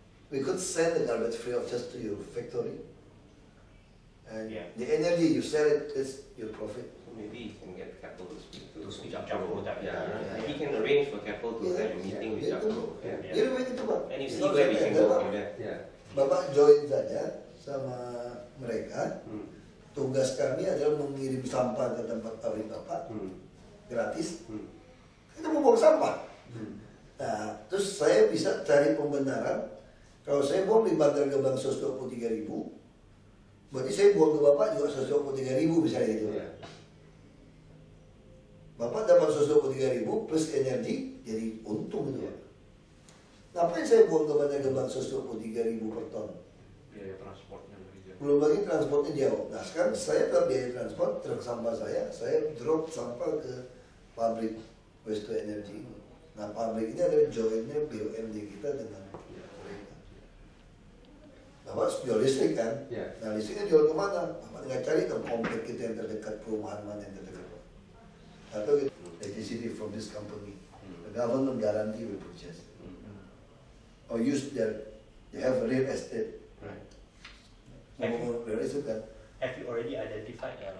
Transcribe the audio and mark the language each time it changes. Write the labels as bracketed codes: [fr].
[en] We could send the garbage free of charge to your factory, and the energy you sell it is your profit. Maybe you can get Keppel to speak to Jakpro. He can arrange for Keppel to have a meeting with Jakpro. [id] Jadi begitu Pak. [en] And you see where we can go from there. [id] Bapak join saja sama mereka. Tugas kami adalah mengirim sampah ke tempat pabrik Bapak, gratis. Kita mau buang sampah. Nah, terus saya bisa cari pembenaran. Kalau saya buang di Bantar Gebang 123.000, berarti saya buang ke Bapak juga 123.000 misalnya itu. Bapak dapat 123.000 plus energi, jadi untung itu. Ngapain saya buang ke Bantar Gebang 123.000 per ton? Biaya transportnya lebih jauh. Belum lagi transportnya jauh. Nah sekarang saya dapat biaya transport, truk sampah saya drop sampah ke pabrik waste to energy. Nah pabrik ini adalah jointnya BUMD kita dengan mereka. Bapak jual listrik kan? Nah listriknya jual kemana? Bapak tinggal cari ke komplek kita yang terdekat, perumahan mana yang terdekat. [en] Atau electricity from this company. The government guarantee will purchase. Or use they have a real estate. [id] Real estate kan? [en] Have you already identified?